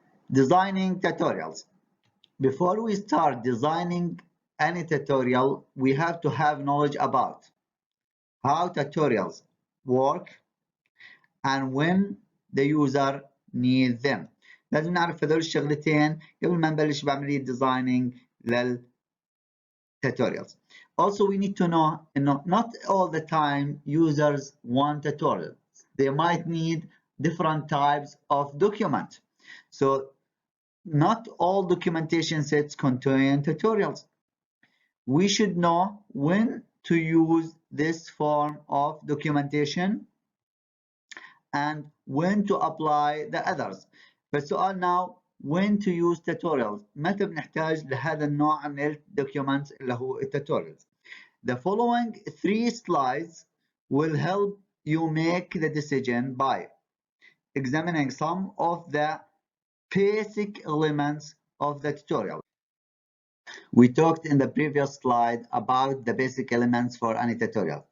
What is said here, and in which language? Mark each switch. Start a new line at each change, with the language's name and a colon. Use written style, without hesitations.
English: Designing tutorials. Before we start designing any tutorial, we have to have knowledge about how tutorials work and when the user needs them.
Arabic: لازم نعرف هذول الشغلتين قبل ما نبلش بعملية designing tutorials.
English: Also, we need to know, not all the time users want tutorials. They might need different types of document. So not all documentation sets contain tutorials. We should know when to use this form of documentation and when to apply the others. فالسؤال now, when to use tutorials.
Arabic: متى بنحتاج لهذا النوع من الدوكيومنت اللي هو التوتوريالز.
English: The following 3 slides will help you make the decision by examining some of the basic elements of the tutorial. We talked in the previous slide about the basic elements for any tutorial.